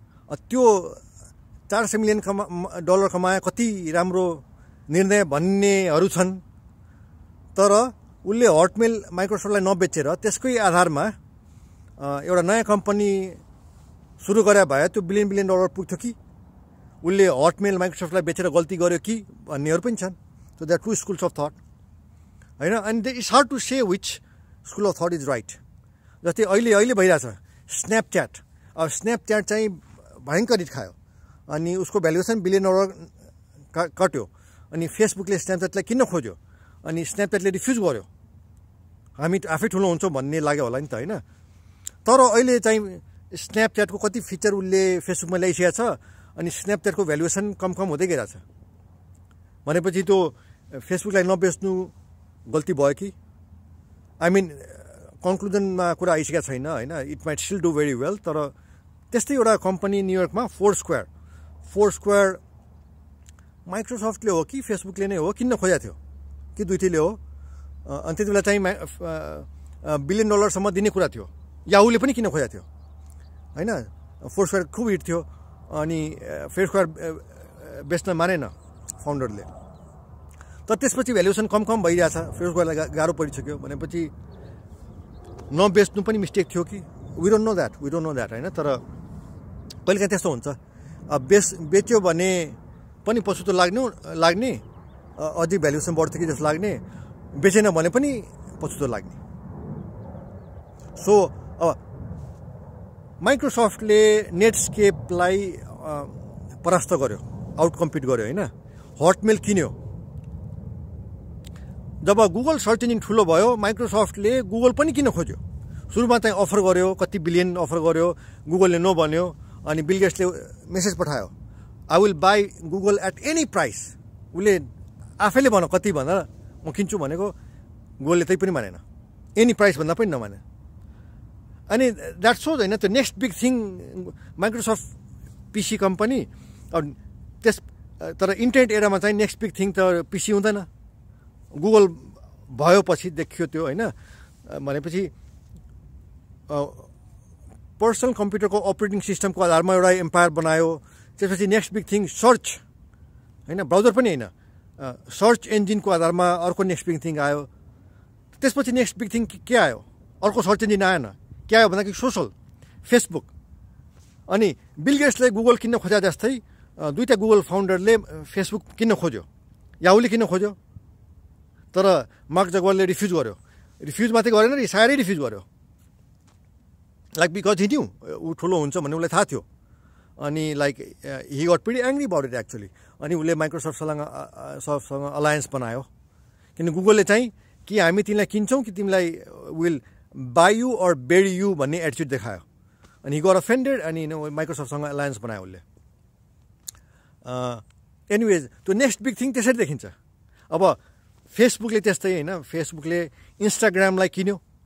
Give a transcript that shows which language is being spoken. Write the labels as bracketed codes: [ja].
[ne] त्यो $400 million कमाए, कति राम्रो निर्णय भन्नेहरू छन्, तर उसले हटमेल माइक्रोसफ्टलाई नबेचेर त्यसकै आधारमा एउटा नयाँ कम्पनी सुरु गरे भए त्यो $1 billion पुग्थ्यो कि उसले हटमेल माइक्रोसफ्टलाई बेचेर गल्ती गर्यो कि भन्नेहरू पनि छन्। [en] so that two schools of thought [ne] होइन। [en] अनि it's hard to say which school of thought is right. [ne] जस्तै अहिले भइरहेछ स्न्यापच्याट, अब स्न्यापच्याट चाहिँ भयङ्कर हिट खायो, अनि उसको भ्यालुएसन $1 billion कट्यो। अनि फेसबुकले स्न्यापच्याटलाई किन्न खोज्यो, अनि स्न्यापच्याटले रिफ्युज गर्यो, हामी आफै ठुलो हुन्छौँ भन्ने लाग्यो होला नि त होइन। तर अहिले चाहिँ स्न्यापच्याटको कति फिचर उसले फेसबुकमा ल्याइसकेको छ, अनि स्न्यापच्याटको भ्यालुएसन कम हुँदै गइरहेछ। भनेपछि त्यो फेसबुकलाई नबेच्नु गल्ती भयो कि, [en] I mean [ne] कन्क्लुजनमा कुरा आइसकेको छैन होइन। [en] It might still do very well. [ne] तर त्यस्तै एउटा कम्पनी न्युयोर्कमा फोर स्क्वायर माइक्रोसफ्टले हो कि फेसबुकले नै हो किन्न खोजेको थियो कि दुईटैले हो। अनि त्यति बेला चाहिँ $1 billion दिने कुरा थियो, याहुले पनि किन्न खोजेको थियो होइन। फोर स्क्वायर खुब हिट थियो, अनि फोर स्क्वायर बेच्न मानेन फाउन्डरले। तर त्यसपछि भ्यालुएसन कम भइरहेछ, फोर स्क्वायरलाई गाह्रो परिसक्यो, भनेपछि नबेच्नु पनि मिस्टेक थियो कि, [en] we don't know that [ne] होइन। तर कहिलेकाहीँ त्यस्तो हुन्छ, बेच्यो भने पनि पछुतो लाग्ने, अझै भ्यालुएसन बढ्थ्यो कि जस्तो लाग्ने, बेचेन भने पनि पछुतो लाग्ने। सो माइक्रोसफ्टले नेटस्केपलाई परास्त गर्यो, आउट कम्पिट गर्यो होइन। हटमेल किन्यो। जब गुगल सर्च इन्जिन ठुलो भयो, माइक्रोसफ्टले गुगल पनि किन्न खोज्यो। सुरुमा चाहिँ अफर गर्यो, कति बिलियन अफर गर्यो, गुगलले नो भन्यो। अनि बिल गेट्सले मेसेज पठायो, [en] I will buy Google at any price. [ne] उसले आफैले भन कति भनेर म किन्छु भनेको, गुगलले त्यही पनि मानेन, एनी प्राइस भन्दा पनि नमाने। [en] अनि that shows होइन, त्यो next big thing Microsoft PC company. [ne] तर इन्टरनेट एरामा चाहिँ नेक्स्ट बिग थिङ त पिसी हुँदैन, गुगल भयो पछि देखियो त्यो होइन। भनेपछि पर्सनल कम्प्युटरको अपरेटिङ सिस्टमको आधारमा एउटा एम्पायर बनायो। त्यसपछि नेक्स्ट बिग थिङ सर्च होइन, ब्राउजर पनि होइन, सर्च इन्जिनको आधारमा अर्को नेक्स्ट बिग थिङ आयो। त्यसपछि नेक्स्ट बिग थिङ के आयो? अर्को सर्च इन्जिन आएन, के आयो भन्दाखेरि सोसल, फेसबुक। अनि बिल गेट्सले गुगल किन्न खोजे जस्तै दुईवटा गुगल फाउन्डरले फेसबुक किन्न खोज्यो, याहुले किन्न खोज्यो, तर मार्क जगरले रिफ्युज गर्यो। रिफ्युज मात्रै गरेन, साह्रै रिफ्युज गर्यो, [en] like because he knew [ne] ऊ ठुलो हुन्छ भन्ने उसलाई थाहा थियो। [en] अनि like he got pretty angry about it actually. [ne] अनि उसले माइक्रोसफ्टसँग अलायन्स बनायो, किन गुगलले चाहिँ कि हामी तिमीलाई किन्छौँ कि तिमीलाई [en] will buy you or bury you [ne] भन्ने एटिट्युड देखायो। अनि [en] he got offended [ne] अनि माइक्रोसफ्टसँग अलायन्स बनायो उसले। एनिवेज त्यो नेक्स्ट बिग थिङ त्यसरी देखिन्छ। अब फेसबुकले त्यस्तै होइन, फेसबुकले इन्स्टाग्रामलाई किन्यो।